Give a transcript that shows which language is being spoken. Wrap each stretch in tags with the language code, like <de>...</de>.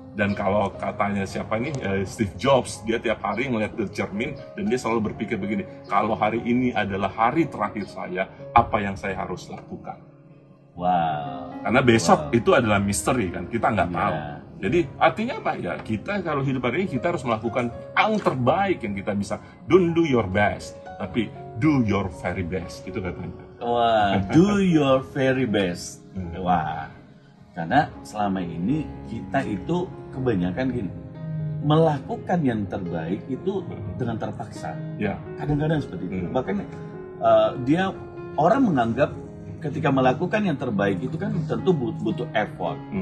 <id>Dan kalau katanya siapa nih, Steve Jobs, dia tiap hari ngeliat the cermin dan dia selalu berpikir begini, kalau hari ini adalah hari terakhir saya, apa yang saya harus lakukan? Wow. Karena besok itu adalah misteri kan, kita nggak Iya. tahu. Jadi artinya apa ya? Kita kalau hidup hari ini kita harus melakukan yang terbaik yang kita bisa.</id> <en>Don't do your best,</en> <id>tapi</id> <en>do your very best.</en> <id>Itu katanya.</id> <en>Wah, do your very best.</en> <id>Wah, karena selama ini kita itu kebanyakan gini, melakukan yang terbaik itu dengan terpaksa. Ya, Kadang-kadang seperti itu. Bahkan dia orang menganggap ketika melakukan yang terbaik itu kan tentu butuh effort.</id>